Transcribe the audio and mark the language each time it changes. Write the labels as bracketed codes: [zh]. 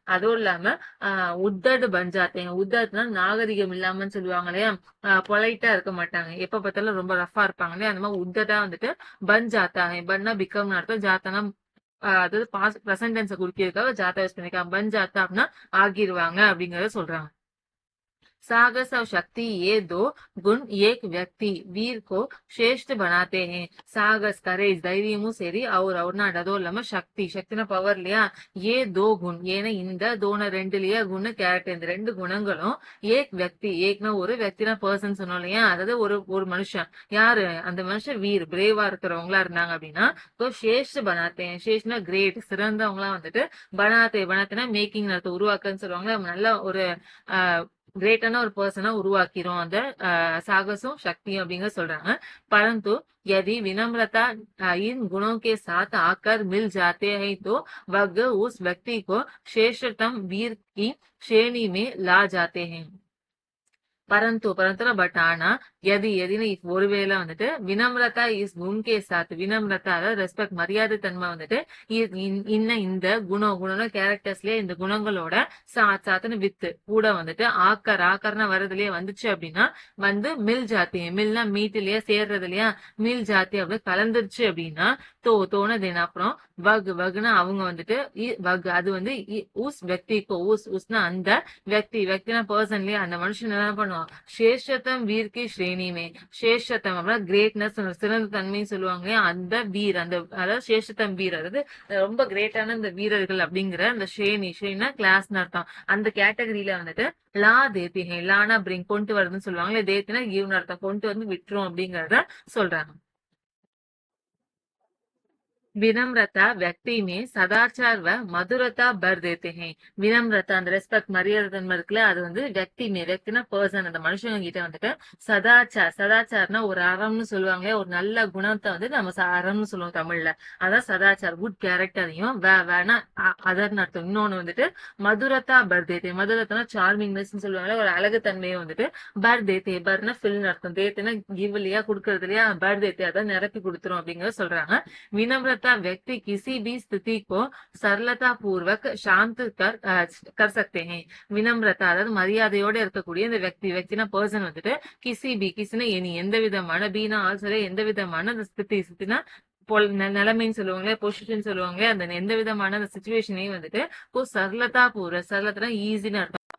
[ta] அதுவும் இல்லாம [hi] உத்தடு பஞ்சாத்தேங்க, [ta] உத்தட்னா நாகரிகம் இல்லாமன்னு சொல்லுவாங்க இல்லையா, பொலைட்டா இருக்க மாட்டாங்க, எப்ப பார்த்தாலும் ரொம்ப ரஃபா இருப்பாங்க இல்லையா, அந்த மாதிரி உத்தடா வந்துட்டு பஞ்சாத்தாங்க, பன்னா பிகம் அர்த்தம், ஜாத்தனா அதாவது பிரசன்ட் டென்ஸை குறிக்கிறதுக்காக ஜாத்தா யூஸ் பண்ணிருக்காங்க. பன் ஜாத்தா அப்படின்னா ஆகிருவாங்க அப்படிங்கறத சொல்றாங்க. [hi] साहस और शक्ति ये दो गुण एक व्यक्ति वीर को श्रेष्ठ बनाते हैं. [ta] साहस करेज தைரியமும் சரி, அவர்னா அதோ இல்லாம சக்தினா பவர் இல்லையா, [hi] ஏ தோ குண், [ta] ஏன்னா இந்த தோன ரெண்டுலயா குண கேரக்டர், இந்த ரெண்டு குணங்களும் ஏக் வியக்தி, ஏக்னா ஒரு வியக்தினா பர்சன் சொன்னோம் இல்லையா, அதாவது ஒரு மனுஷன், யாரு அந்த மனுஷன் வீர் பிரேவா இருக்கிறவங்களா இருந்தாங்க அப்படின்னா [hi] சேஷ்ட பனாத்தேன், [ta] சேஷ்னா கிரேட் சிறந்தவங்களா வந்துட்டு பனாத்தேனா மேக்கிங் உருவாக்குன்னு சொல்லுவாங்க, நல்ல ஒரு கிரேட்டான ஒரு பர்சனா உருவாக்கிறோம் அந்த சாகசம் சக்தியும் அப்படிங்கிற சொல்றாங்க. [hi] परंतु यदि विनम्रता इन गुणों के साथ आकर मिल जाते हैं तो वह उस व्यक्ति को श्रेष्ठतम वीर की श्रेणी में ला जाते हैं. [ta] பரந்து பட் ஆனா எதின்னு ஒருவேளை வந்துட்டு [hi] வினம்ரதா இஸ் குண்கே சாத், [ta] வினம்ரதா அதாவது ரெஸ்பெக்ட் மரியாதை தன்மை வந்துட்டு இந்த குணம்னா கேரக்டர்ஸ்லயே இந்த குணங்களோட சாத்துன்னு வித்து கூட வந்துட்டு ஆக்கர்னா வர்றதுலயே வந்துச்சு அப்படின்னா வந்து [hi] மில் ஜாத்தி, [ta] மில்னா மீட் இல்லையா, சேர்றது இல்லையா, மில் ஜாத்தி அப்படி கலந்துருச்சு அப்படின்னா தோணது அப்புறம் வகுனா அவங்க வந்துட்டு அது வந்து ஊஸ் [hi] व्यक्तिको उसना [ta] அந்த व्यक्तिனா பர்சன்லயே அந்த மனுஷன் என்ன பண்ணுவான், [hi] சேஷத்தம் வீர் கி ஸ்ரேணி மே, [ta] சேஷத்தம் அப்படின்னா கிரேட்னஸ் சிறந்த தன்மைன்னு சொல்லுவாங்க, அந்த வீர் அந்த அதாவது சேஷத்தம் வீர், அதாவது ரொம்ப கிரேட்டான இந்த வீரர்கள் அப்படிங்கிற அந்த ஸ்ரேணினா கிளாஸ்னு அர்த்தம், அந்த கேட்டகரியில வந்துட்டு [hi] லா தேத்திஹே, [ta] லானா பிரிங் கொண்டு வருதுன்னு சொல்லுவாங்க, தேத்தினா கிவ்னு அர்த்தம், கொண்டு வந்து விட்டுரும் அப்படிங்கறத சொல்றாங்க. [hi] विनम्रता व्यक्ति में सदाचार व मधुरता भर देते हैं. [ta] வினம்ரதா அந்த ரெஸ்பெக்ட் மரியாதை தன்மை இருக்குல்ல அது வந்து व्यक्तिனா பர்சன் அந்த மனுஷங்க கிட்ட வந்துட்டு சதாச்சார்னா ஒரு அறம்னு சொல்லுவாங்களே ஒரு நல்ல குணத்தை வந்து நம்ம அறம்னு சொல்லுவோம் தமிழ்ல. அதான் சதாச்சார் குட் கேரக்டரையும் வேணா அதர்னு அர்த்தம். இன்னொன்னு வந்துட்டு [hi] மதுரதா பர்தேத்தே [ta] மதுரத்தனா சார்மிங்னஸ் சொல்லுவாங்களே ஒரு அழகு தன்மையை வந்துட்டு பர்தேத்தே பர்னா ஃபில் அர்த்தம் தேத்தேன்னா கிவ் இல்லையா கொடுக்கறது இல்லையா பர்தேத்தே அதான் நிரப்பி கொடுத்துரும் அப்படிங்கறத சொல்றாங்க. [hi] विनम्रता व्यक्ति किसी भी स्थिति को सरलता पूर्वक शांत कर सकते हैं. [ta] வினம்ரதா அதாவது மரியாதையோட இருக்கக்கூடிய இந்த व्यक्तिனா பர்சன் வந்துட்டு கிசினா எனி எந்த விதமான பீனா ஆல்சோ எந்த விதமான அந்த ஸ்திதினா நிலைமைன்னு சொல்லுவாங்களே பொசிஷன் சொல்லுவாங்களே அந்த எந்த விதமான அந்த சுச்சுவேஷனையும் வந்துட்டு சரளத்தா ஈஸின்னு அர்த்தம்.